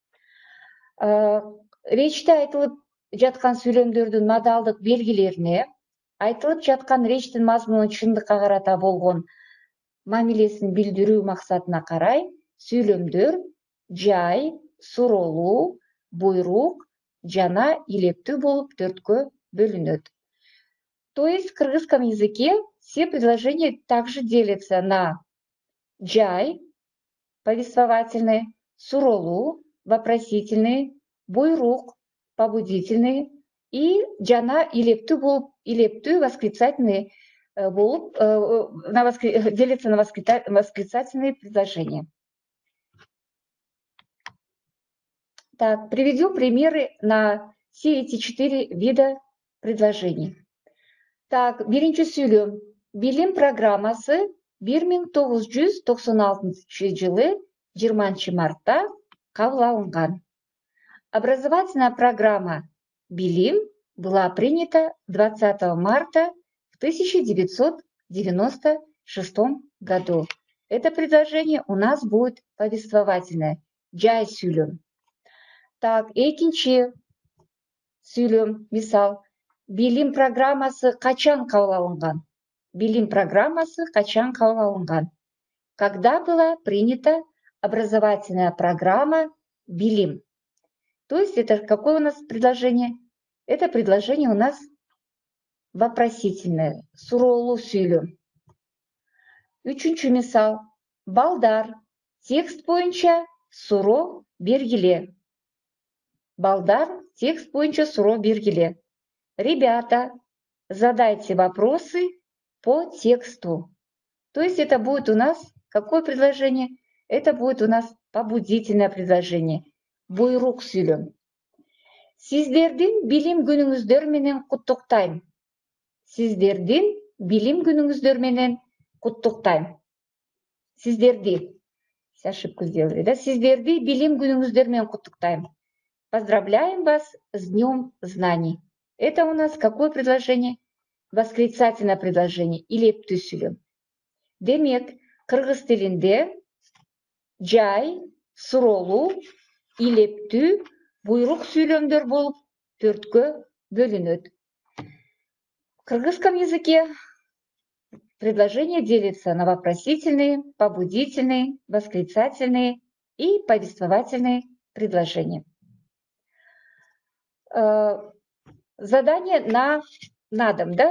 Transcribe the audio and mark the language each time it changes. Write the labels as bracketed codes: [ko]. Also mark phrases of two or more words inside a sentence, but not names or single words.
[ky] Речьте айтылып жаткан сүйлөмдөрдүн модалдык белгилерине, айтылып жаткан речьтин мазмунун чындыкка карата болгон мамилесин билдирүү максатына карай сүйлөмдөр жай, суроолуу, буйрук жана илептүү болуп төрткө бөлүнөт. [ru] То есть в кыргызском языке все предложения также делятся на жай, повествовательные, суроолуу, вопросительные, буйрук, побудительные и [ky] жана илептүү [ru] восклицательные болуп делятся на восклицательные предложения. Так, приведу примеры на все эти 4 вида предложений. Так, [ky] биринчи сүйлөм. Билим программасы 1996 жылы 20 мартта кабыл алынган. [ru] Образовательная программа «Билим» была принята 20 марта в 1996 году. Это предложение у нас будет повествовательное. [ky] Жай сүйлөм. Так, экинчи сүйлөм, мисал. Билим программасы качан кабыл алынган? Билим программасы качан кабыл алынган? [ru] Когда была принята образовательная программа «Билим»? То есть это какое у нас предложение? Это предложение у нас вопросительное, [ky] суроолуу сүйлөм. Үчүнчү мисал. Балдар, текст боюнча суроо бергиле. Балдар, текст боюнча суроо бергиле. [ru] Ребята, задайте вопросы по тексту. То есть это будет у нас какое предложение? Это будет у нас побудительное предложение. [ky] Буйрук сүйлөм. Сиздердин билим күнүңүздөр менен куттуктайм. Сиздердин билим күнүңүздөр менен куттуктайм. Сиздерди. [ru] ошибку сделали, да? [ky] Сиздерди билим күнүңүздөрү куттуктайм. [ru] Поздравляем вас с Днем Знаний. Это у нас какое предложение? Восклицательное предложение или эптүсүлүм. [ky] Демек, кыргыз тилинде жай, суроолуу, илептүү, буйрук сүйлөмдөр болуп төрткө бөлүнөт. [ru] В кыргызском языке предложения делятся на вопросительные, побудительные, восклицательные и повествовательные предложения. Задание на дом, да?